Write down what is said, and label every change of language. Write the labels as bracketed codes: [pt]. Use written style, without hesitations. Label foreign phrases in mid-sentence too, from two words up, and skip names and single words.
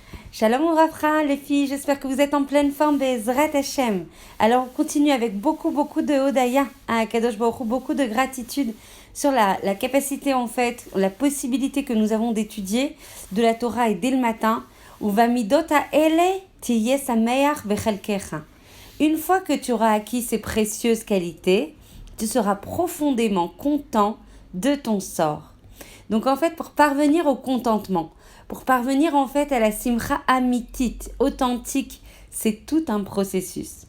[he] שלום וברכה, [fr] les filles, j'espère que vous êtes en pleine forme, [he] בעזרת השם. [fr] Alors on continue avec beaucoup de Hodaya à [he] קדוש ברוך הוא, [fr] beaucoup de gratitude sur la capacité en fait, la possibilité que nous avons d'étudier de la Torah et dès le matin. [he] ובמידות אלה תהיה שמח בחלקך. [fr] Une fois que tu auras acquis ces précieuses qualités, tu seras profondément content de ton sort. Donc en fait, pour parvenir au contentement, pour parvenir en fait à la [he] שמחה אמיתית, [fr] authentique, c'est tout un processus.